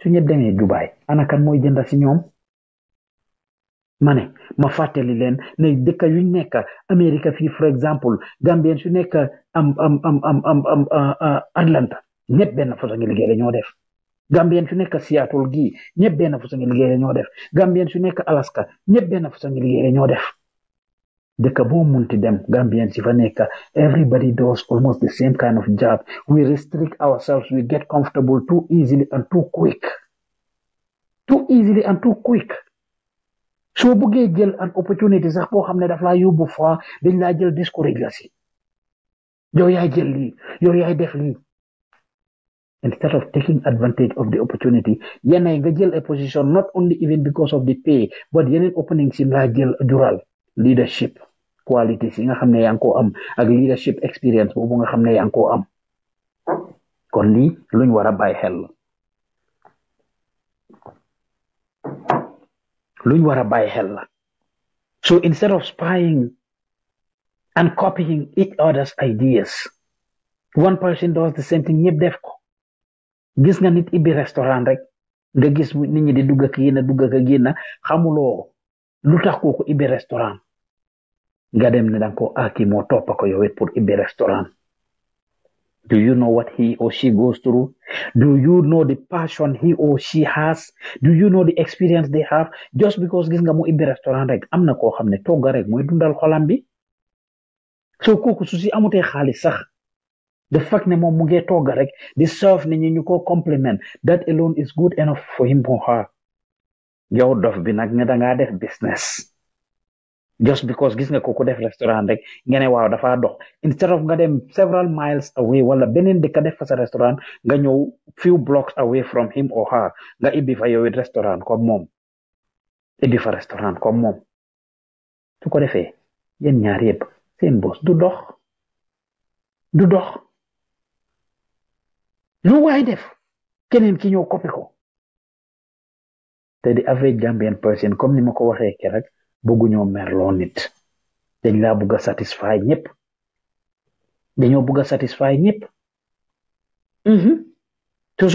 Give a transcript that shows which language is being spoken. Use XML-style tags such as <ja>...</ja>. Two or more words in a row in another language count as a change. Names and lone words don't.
<wo>su ñëpp demee Dubai ana kan mooy jënda si ñoom ma ne ma fàttali leen ne dëkk yu nekk Amérique fii for exemple Gambien su nekk Atlanta ñëpp benn façon ngi liggéey la ñoo def Gambien su nekk Seattle gii ñëpp benn façon ngi liggéey la ñoo def Gambien su nekk Alaska ñëpp benn façon ngi liggéey la ñoo def dëkk boo munti dem Gambien si fa nekk</wo> <en>everybody does almost the same kind of job we restrict ourselves we get comfortable too easily and too quick</en> <wo>soo bëggee jël</wo> <en>an opportunity</en> <wo>sax boo xam ne daf laa yóbbu fa dañ laa jël discourage la si yow yaay jël lii yow yaay def lii</wo> <en>instead of taking advantage of the opportunity</en> <wo>yenay nga jël</wo> <en>a position not only even because of the pay but</en> <wo>yeneen opening si laa jël jural</wo> <en>leadership qualities</en> <wo>yi nga xam ne yaa ngi koo am ak</wo> <en>leadership experience</en> <wo>boobu nga xam ne yaa ngi koo am kon lii luñ war a bàyyi xel la luñ war a bàyyi xel la</wo> <en>so instead of spying and copying each other's ideas one person does the same thing</en> <wo>ñëpp def ko gis nga nit ibbi restaurant rek nga gis nit ñi di dugg ak génn xamuloo lu tax kooku ibbi restaurant nga dem ne danga ko aki moo toppa ko yow it pour ibbi restaurant</wo> <en>do you know what he or she goes through? Do you know the passion he or she has? Do you know the experience they have? Just because</en> <wo>gis nga mu ibbi restaurant rek am na koo xam ne togga rek mooy dundal xolam bi so kooku su si amutee xaalis sax</wo> <en>the fact</en> <wo>ne moom mu ngee togga rek di serve nit ñi ñu ko compliment</wo> <en>that alone is good enough for him or her</en> <wo>yow dof bi nag nga dangaa def</wo> <en>business just because</en> <wo>gis nga kooku def restaurant rek nga ne waaw dafa dox</wo> <en>instead of</en> <wo>nga dem</wo> <en>several miles away</en> <wo>wala beneen dëkk def fa sa restaurant nga ñëw</wo> <en>few blocks away from him or her</en> <wo>nga ibbi fa yow it restaurant comme moom ibbi fa restaurant comme moom su ko defee yéen ñaar yëpp seen bos du dox lu waay def keneen ki ñëw copy ko te di</wo> <en>average Gambian person</en> <wo>comme ni ma ko waxee ke rek bëgguñoo merloo nit dañ laa bëgg a satisfy ñëpp dañoo bëgg a satisfy ñëpp te su</wo>